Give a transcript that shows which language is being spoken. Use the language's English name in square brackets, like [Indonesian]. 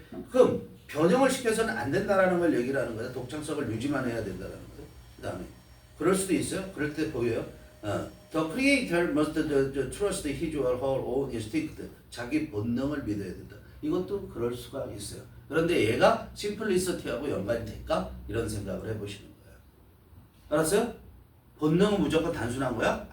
[Korean] 그럼 변형을 시켜서는 안 된다라는 걸 얘기를 하는 거야. 독창성을 유지만 해야 된다라는 거야. 그 다음에 그럴 수도 있어요. 그럴 때 보여요. [English] The creator must trust his or her own instinct. [Korean] 자기 본능을 믿어야 된다. 이것도 그럴 수가 있어요. 그런데 얘가 심플리시티하고 연관이 될까? 이런 생각을 해보시는 거예요. 알았어요? 본능은 무조건 단순한 거야?